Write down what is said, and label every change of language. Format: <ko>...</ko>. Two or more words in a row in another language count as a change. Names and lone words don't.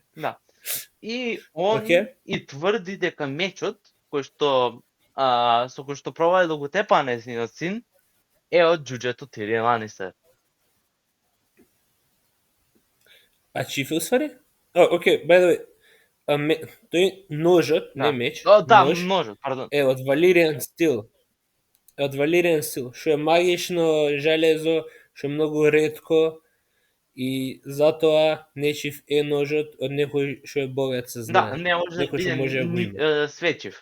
<mk>Да. И он и тврди дека мечот кој што со кој што пробува да го тепа незиниот син е од џуџето Тирион Ланистер. А чиф усвари? Окей,</mk> <en>by the way,</en> <mk>тој ножот, не меч, ножот, пардон. Е од Валериан стил. Што е магично железо, што е многу ретко и затоа нечив е ножот од некој што е богат се знае. Да, не може да биде светчив.</mk>